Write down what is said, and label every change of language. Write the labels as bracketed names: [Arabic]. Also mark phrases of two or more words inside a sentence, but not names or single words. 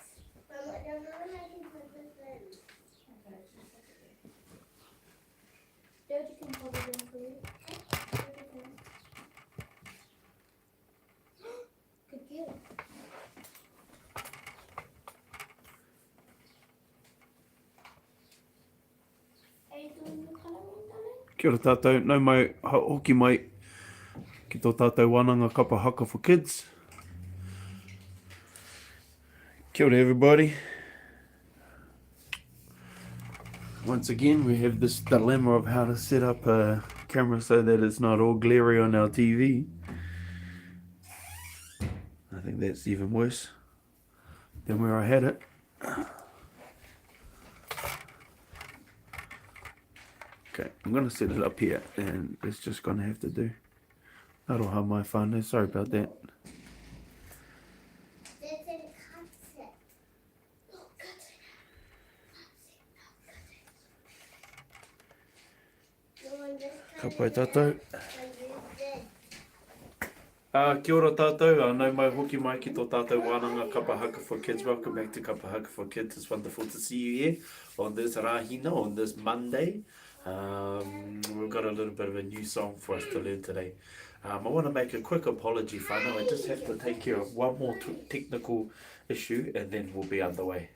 [English] Mum, I don't know how to put this in. Georgie can put it in for you. Good girl. Are you doing the colouring, darling? [Māori] Kia ora tātou, nau mai hoki mai ki tō tātou wānanga kapa Haka for Kids. Kia ora [English] everybody. Once again we have this dilemma of how to set up a camera so that it's not all glary on our TV. I think that's even worse than where I had it. Okay, I'm going to set it up here and it's just going to have to do. That'll have my fun. Sorry about that. This is cut it. No, cut it. No, I'm just [Māori] Ka [English] cutting [Māori] pai [English] it [Māori] tātou. [English] out. I used it. [Māori] Kia ora tātou, nau mai hoki mai ki tō tātou wānanga Kapa Haka for Kids. [English] Welcome back to Kapa Haka for Kids. It's wonderful to see you here on this Rāhina, on this Monday. We've got a little bit of a new song for us to learn today. I want to make a quick apology, whānau. I just have to take care of one more technical issue and then we'll be underway.